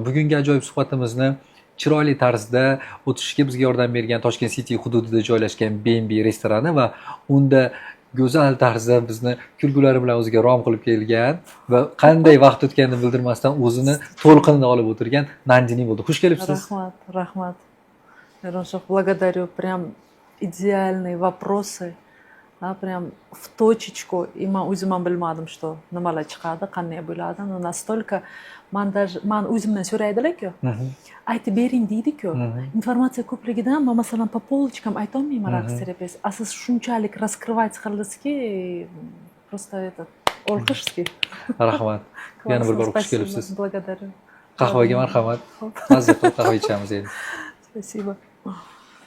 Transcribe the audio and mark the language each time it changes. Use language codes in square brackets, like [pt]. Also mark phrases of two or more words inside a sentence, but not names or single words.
[uz] Bugungi ajoyib suhbatimizni chiroyli tarzda o'tishga bizga yordam bergan Toshkent City hududida joylashgan B&B restorani va unda go'zal tarzda bizni kulgulari bilan o'ziga rom qilib kelgan va qanday vaqt o'tganini bildirmasdan o'zini to'lqinida olib o'tirgan Nandini bo'ldi. Xush kelibsiz. Rahmat. Mironshah, [ru] благодарю. Прям идеальные вопросы. Прям в точечку. [uz] И men o'zim ham bilmadim, что nimalar chiqadi, qanday bo'ladi. Настолько man o'zimdan so'raydilar-ku. Aytib bering deydi-ku. Informatsiya ko'pligidan men masalan [ru] по полочкам [uz] aytolmayman raqs terapiyasi. A siz shunchalik раскрывать qildingizki, [ru] просто этот [uz] olqishski. Rahmat. Yana bir bor xush kelibsiz. [ru] Благодарю. [uz] Qahvaga marhamat. Mazza qilib qahva ichamiz endi. [ru] Спасибо.